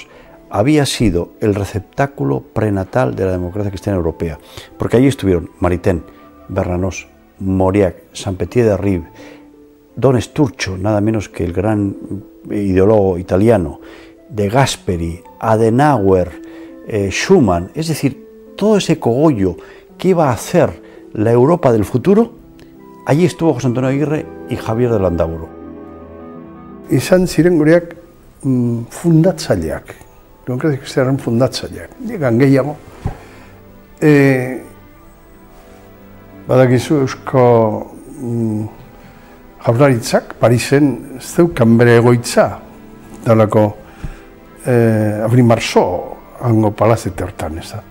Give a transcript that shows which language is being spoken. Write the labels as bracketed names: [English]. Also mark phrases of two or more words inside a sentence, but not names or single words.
[Spanish] había sido el receptáculo prenatal de la democracia cristiana europea, porque allí estuvieron Maritain, Bernanos, Mauriac, Saint-Pétier-de-Rive, Don Sturzo, nada menos que el gran ideólogo italiano, De Gasperi, Adenauer, Schuman, es decir, todo ese cogollo que iba a hacer la Europa del futuro, allí estuvo José Antonio Aguirre y Javier de Landaburu. [Basque] Izan ziren gureak fundatzaileak, demokrazia kristianaren fundatzaileak, digan gehiago. Badakizu Eusko Jaurlaritzak Parisen zeukan bere egoitza, dalako Avenue Marceau, hango palazete hortan, ez da.